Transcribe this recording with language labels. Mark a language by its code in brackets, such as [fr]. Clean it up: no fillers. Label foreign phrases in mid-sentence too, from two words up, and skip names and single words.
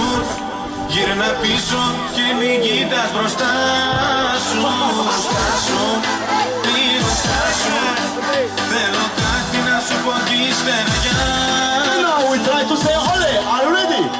[el] γύρνα πίσω και μην κοιτάς μπροστά σου. Στάσου, λίγο στάσου. Θέλω κάτι να σου πω κι ύστερα γεια. [en] Now we try to say ole. Are you ready?